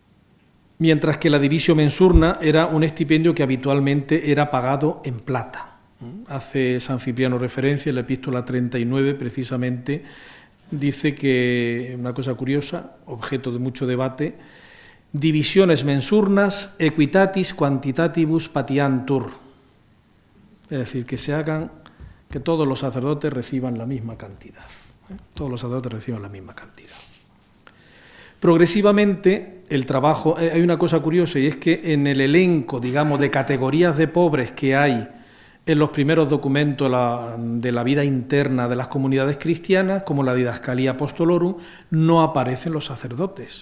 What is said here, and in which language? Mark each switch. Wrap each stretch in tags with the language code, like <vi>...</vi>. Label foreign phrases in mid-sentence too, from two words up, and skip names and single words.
<es>Mientras que la</es> <la>divisio mensurna</la> <es>era un estipendio que habitualmente era pagado en plata. Hace San Cipriano referencia en la epístola 39, precisamente, dice que, una cosa curiosa, objeto de mucho debate,</es> <la>divisiones mensurnas equitatis quantitatibus patiantur,</la> <es>es decir, que todos los sacerdotes reciban la misma cantidad, todos los sacerdotes reciban la misma cantidad. Progresivamente, el trabajo, hay una cosa curiosa, y es que en el elenco, digamos, de categorías de pobres que hay en los primeros documentos de la vida interna de las comunidades cristianas, como la Didascalía Apostolorum, no aparecen los sacerdotes.</es>